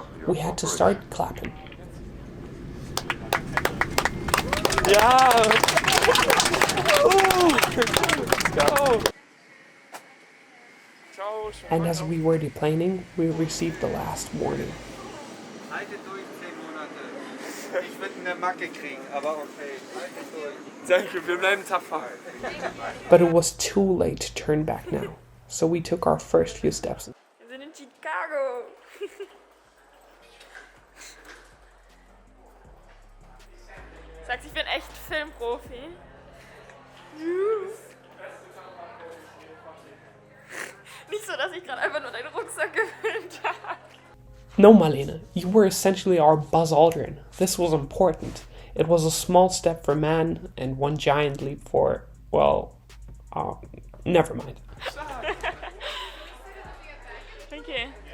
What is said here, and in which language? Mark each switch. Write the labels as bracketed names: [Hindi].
[English] We had to start clapping. Yeah! Let's go! And as we were deplaning, we received the last warning. [German] Haltet durch 10 Monate. Ich würde eine Macke kriegen, aber okay. Haltet durch. Danke, wir bleiben tapfer. [English] But it was too late to turn back now, so we took our first few steps. [German] Wir sind in Chicago. Sagst, ich bin echt Filmprofi. Nicht so, dass ich gerade einfach nur deinen Rucksack gefilmt habe. [English] No, Marlene, you were essentially our Buzz Aldrin. This was important. It was a small step for man and one giant leap for, well, never mind. Okay.